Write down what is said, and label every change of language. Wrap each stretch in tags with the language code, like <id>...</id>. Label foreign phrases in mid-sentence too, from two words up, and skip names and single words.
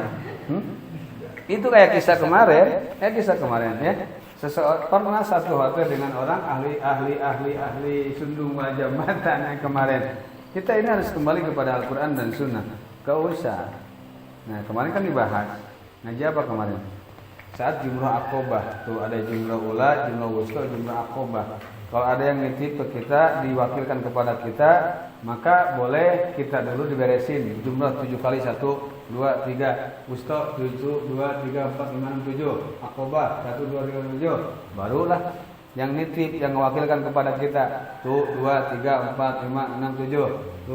<id>Itu kayak kisah kemarin ya. Seseorang pernah satu hotel dengan orang ahli sundung wajah mata yang kemarin. Kita ini harus kembali kepada Al-Quran dan Sunnah. Gak usah. Nah kemarin kan dibahas. Ngaji apa kemarin? Saat jumrah Aqobah, tuh ada jumrah ula, jumrah wusta, jumrah Aqobah. Kalau ada yang nitip ke kita, diwakilkan kepada kita, maka boleh kita dulu diberesin. Jumrah 7 kali 1, 2, 3, wusta 7, 2, 3, 4, 5, 6, 7, Aqobah 1, 2, 3, 7. Barulah yang nitip, yang mewakilkan kepada kita, tuh 2, 3, 4, 5, 6, 7.</id>